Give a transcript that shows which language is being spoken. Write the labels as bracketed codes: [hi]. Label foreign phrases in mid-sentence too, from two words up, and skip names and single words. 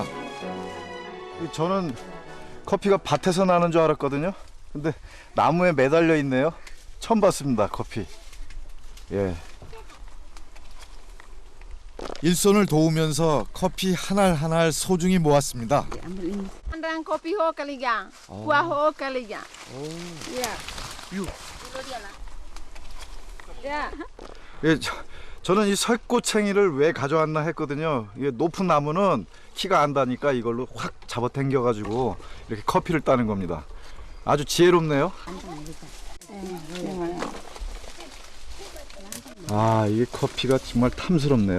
[ko] 저는 커피가 밭에서 나는 줄 알았거든요. 근데 나무에 매달려 있네요. 처음 봤습니다, 커피. 예. 일손을 도우면서 커피 한 알 한 알 소중히 모았습니다. [bbc] Andang kopi ho kaliga, kuah ho kaliga. Ya. Ya. [ko] 예, 저는 이 설꽃챙이를 왜 가져왔나 했거든요. 이게 높은 나무는 키가 안 닿으니까 이걸로 확 잡아당겨가지고 이렇게 커피를 따는 겁니다. 아주 지혜롭네요. 아, 이 커피가 정말 탐스럽네요.